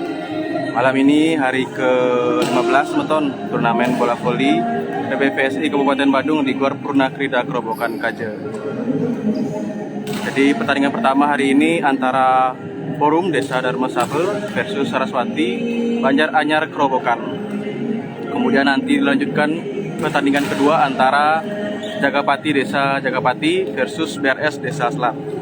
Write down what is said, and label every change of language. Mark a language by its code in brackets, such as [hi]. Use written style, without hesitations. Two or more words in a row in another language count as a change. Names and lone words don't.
[id] Malam ini hari ke-15 semeton turnamen bola voli PBVSI Kabupaten Badung di Gor Purna Krida Kerobokan Kaje. Jadi pertandingan pertama hari ini antara Forum Desa Dharma Sabe versus Saraswati Banjaranyar Kerobokan. Kemudian nanti dilanjutkan pertandingan kedua antara Jagapati Desa Jagapati versus BRS Desa Selat.